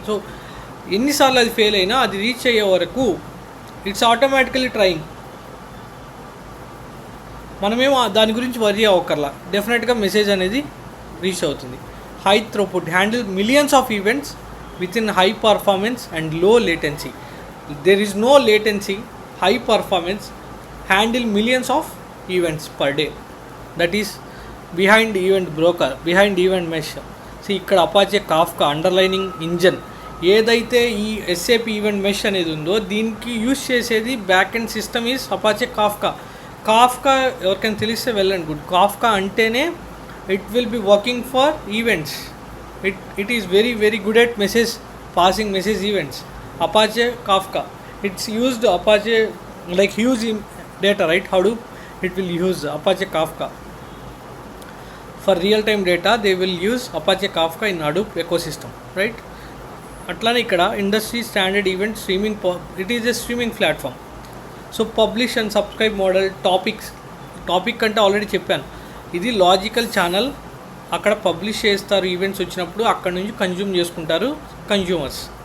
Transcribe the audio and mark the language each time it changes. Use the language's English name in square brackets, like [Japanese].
[Telugu] So ఎన్నిసార్లు అది fail అయినా అది రీచ్ అయ్యే వరకు [English] it's automatically trying, [Telugu] మనమేమో దాని గురించి వరీ అవ్వకర్లా, డెఫినెట్గా మెసేజ్ అనేది రీచ్ అవుతుంది. [English] High throughput handle millions of events with in high performance and low latency. there is no latency, high performance, handle millions of events per day. That is behind event broker, behind event mesh. [Telugu] See ఇక్కడ Apache Kafka underlining engine ఏదైతే ఈ SAP event mesh అనేది ఉందో దీనికి use చేసేది [English] back end system is Apache Kafka [Telugu] ఎవరికైనా తెలిస్తే వెళ్ళండి గుడ్. [English] Kafka అంటేనే it will be working for events, it is very good at message passing message events. Apache Kafka, it's used Apache like huge data, right? Hadoop, it will use Apache Kafka for real time data. They will use Apache Kafka in Hadoop ecosystem, right? [Telugu] అట్లానే ఇక్కడ industry standard event streaming, [English] It is a streaming platform. [Telugu] So publish and subscribe model, topic అంటే already చెప్పాను, ఇది logical channel, అక్కడ publish చేస్తారు events వచ్చినప్పుడు, అక్కడ నుంచి కన్జ్యూమ్ చేసుకుంటారు కన్జ్యూమర్స్.